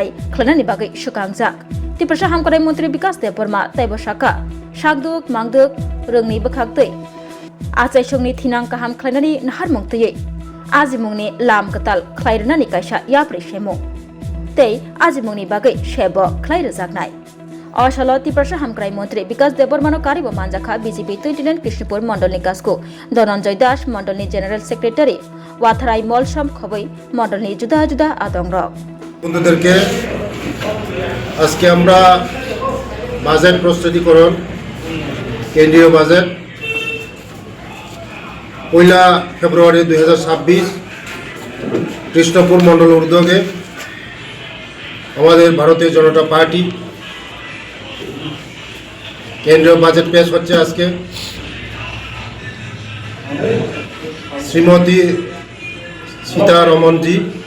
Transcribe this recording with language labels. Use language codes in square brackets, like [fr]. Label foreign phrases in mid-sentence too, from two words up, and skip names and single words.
[trp] खलानानि बागै सुकांजाक तीव्रसा हामक्राइ मंत्री विकास देबबर्मा तैबो साका सागदुक मांगदुक रोंनि बखागतै आचाइसंनि थिनां काहाम खलायनानि नाहार मुंतयै आजिमुंनि लाम कताल खलायरनानि कायसा याप्रे सेमु तै आजिमुंनि बागै सेबो खलायरजाकनाय असल तीव्रसा हामक्राइ मंत्री विकास देबबर्मानो कारिबो मानजाखा बीजेपी 29 कृष्णपुर मंडलनि कासको धनंजय दास मंडलनि [en] general secretary [trp] वाथाराय मलसम खबै मंडलनि जुदा जुदा आदंग [bn] বন্ধুদেরকে আজকে আমরা বাজেট প্রস্তুতিকরণ কেন্দ্রীয় বাজেট 1 ফেব্রুয়ারি 2026 কৃষ্ণপুর মণ্ডল উদ্যোগে আমাদের ভারতীয় জনতা পার্টি কেন্দ্রীয় বাজেট পেশ হচ্ছে আজকে শ্রীমতী সীতারমণজি